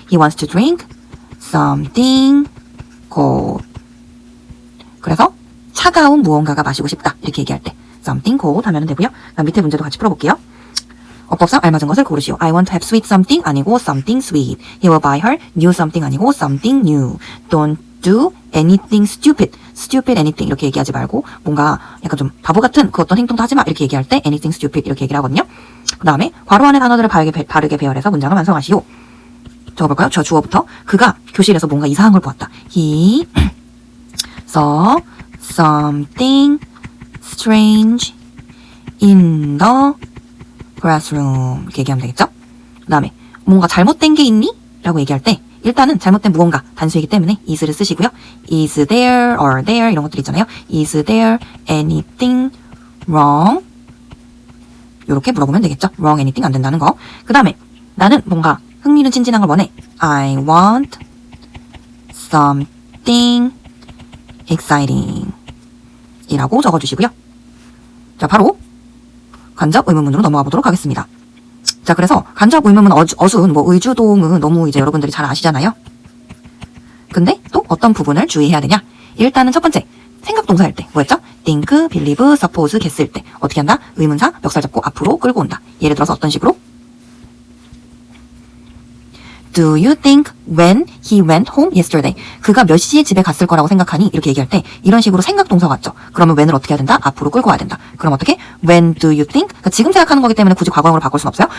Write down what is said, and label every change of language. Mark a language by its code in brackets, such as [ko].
[en] He wants to drink something cold. [ko] 그래서 차가운 무언가가 마시고 싶다. 이렇게 얘기할 때 [en] something cold [ko] 하면 되고요. 그럼 밑에 문제도 같이 풀어볼게요. 어법상 알맞은 것을 고르시오. [en] I want to have sweet something [ko] 아니고 [en] something sweet. He will buy her new something 아니고 something new. Don't do anything stupid. stupid anything [ko] 이렇게 얘기하지 말고 뭔가 약간 좀 바보 같은 그 어떤 행동도 하지 마 이렇게 얘기할 때 [en] anything stupid [ko] 이렇게 얘기를 하거든요. 그 다음에 괄호 안의 단어들을 바르게 배열해서 문장을 완성하시오. 적어볼까요? 저 주어부터. 그가 교실에서 뭔가 이상한 걸 보았다. [en] He saw something strange in the classroom. [ko] 이렇게 얘기하면 되겠죠? 그 다음에 뭔가 잘못된 게 있니? 라고 얘기할 때 일단은 잘못된 무언가 단수이기 때문에 is를 쓰시고요. [en] Is there or there [ko] 이런 것들 있잖아요. [en] Is there anything wrong? [ko] 이렇게 물어보면 되겠죠. [en] wrong anything [ko] 안 된다는 거. 그 다음에 나는 뭔가 흥미진진한 걸 원해. [en] I want something exciting [ko] 이라고 적어주시고요. 자, 바로 간접 의문문으로 넘어가 보도록 하겠습니다. 자, 그래서 간접 의문문 어순, 의주동은 너무 이제 여러분들이 잘 아시잖아요. 근데 또 어떤 부분을 주의해야 되냐? 일단은 첫 번째, 생각 동사일 때 뭐였죠? think, believe, suppose, guess일 때 어떻게 한다? 의문사, 멱살 잡고 앞으로 끌고 온다. 예를 들어서 어떤 식으로? [en] Do you think when he went home yesterday? [ko] 그가 몇 시에 집에 갔을 거라고 생각하니? 이렇게 얘기할 때 이런 식으로 생각 동사 같죠? 그러면 when을 어떻게 해야 된다? 앞으로 끌고 와야 된다. 그럼 어떻게? [en] When do you think? [ko] 그러니까 지금 생각하는 거기 때문에 굳이 과거형으로 바꿀 순 없어요.